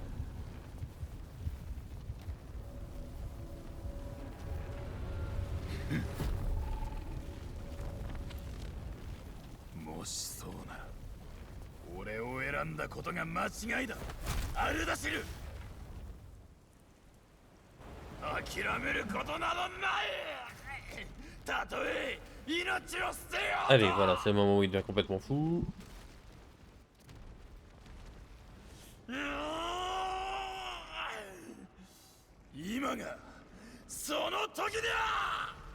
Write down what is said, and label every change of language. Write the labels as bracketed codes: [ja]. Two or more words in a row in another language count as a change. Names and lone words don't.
[ja] もしそうなら俺を選んだことが間違いだ。アルダシル、諦めることなどない。たとえ命を捨てよう。 [fr] Allez, voilà, c'est le moment où il devient complètement fou. [ja] 今がその時だ。